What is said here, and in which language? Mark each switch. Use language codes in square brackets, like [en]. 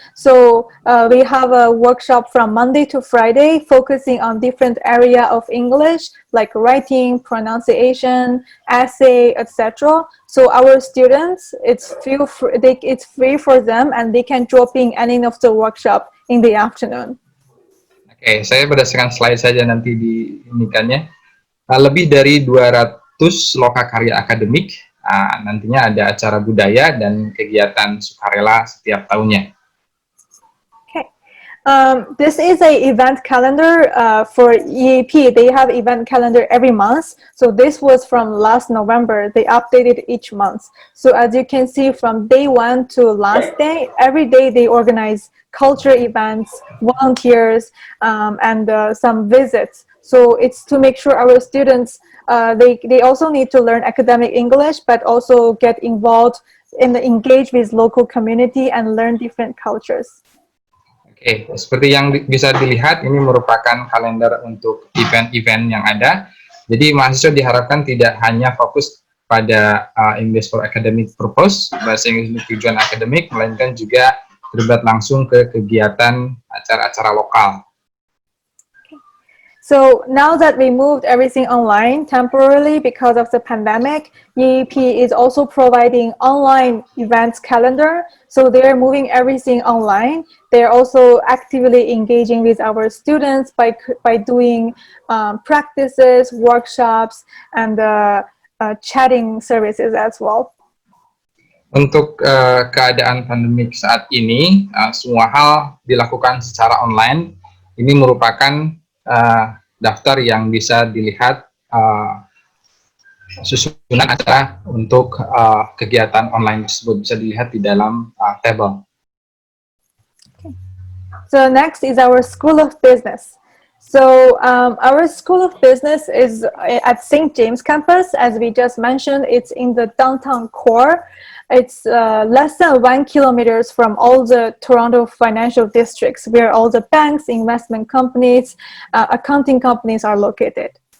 [en] So we have a workshop from Monday to Friday focusing on different area of English like writing, pronunciation, essay, etc. So our students, it's free for them, and they can drop in any of the workshop in the afternoon. [id] Oke, saya berdasarkan slide saja nanti diinikannya. Lebih dari 200 lokakarya akademik, nantinya ada acara budaya dan kegiatan sukarela setiap tahunnya. [en] Okay, this is a event calendar for EAP. They have event calendar every month. So this was from last November. They updated each month. So as you can see, from day 1 to last day, every day they organize culture events, volunteers, and some visits. So it's to make sure our students, they also need to learn academic English, but also get involved in the engage with local community and learn different cultures. [id] Oke, seperti yang bisa dilihat, ini merupakan kalender untuk event-event yang ada. Jadi mahasiswa diharapkan tidak hanya fokus pada English for academic purpose, bahasa Inggris untuk tujuan akademik, melainkan juga terlibat langsung ke kegiatan acara-acara lokal. [en] So now that we moved everything online temporarily because of the pandemic, EAP is also providing online events calendar. So they're moving everything online. They're also actively engaging with our students by doing practices, workshops, and chatting services as well. [id] Untuk keadaan pandemik saat ini, semua hal dilakukan secara online. Ini merupakan daftar yang bisa dilihat susunan acara untuk kegiatan online tersebut, bisa dilihat di dalam tabel. [en] Okay. So next is our School of Business. So our School of Business is at St. James campus. As we just mentioned, it's in the downtown core. It's less than 1 kilometer from all the Toronto financial districts, where all the banks, investment companies, accounting companies are located.